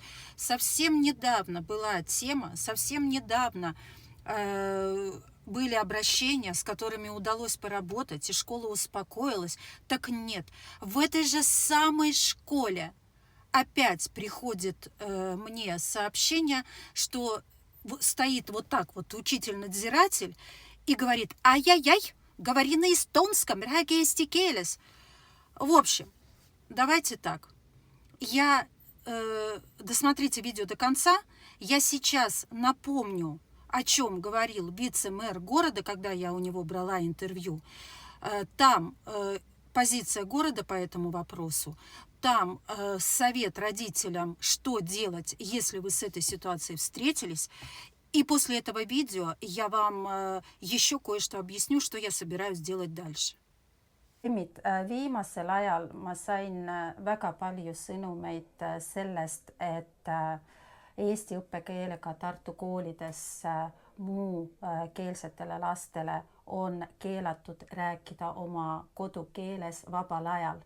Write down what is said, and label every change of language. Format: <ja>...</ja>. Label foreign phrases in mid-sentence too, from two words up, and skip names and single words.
<ru>Совсем недавно была тема, совсем недавно были обращения, с которыми удалось поработать, и школа успокоилась. Так нет, в этой же самой школе опять приходит мне сообщение, что стоит вот так вот учитель-надзиратель и говорит: ай-яй-яй, говори на эстонском,</ru> <et>räägi eesti keeles.</et> <ru>В общем, давайте так. Досмотрите видео до конца. Я сейчас напомню, о чем говорил вице-мэр города, когда я у него брала интервью. Там позиция города по этому вопросу. Там совет родителям, что делать, если вы с этой ситуацией встретились. И после этого видео я вам еще кое-что объясню, что я собираюсь делать дальше.</ru> <et>Viimasel ajal ma sain väga palju sõnumeid sellest, et eesti õppekeelega Tartu koolides muukeelsetele lastele on keelatud rääkida oma kodukeeles vabal ajal.</et>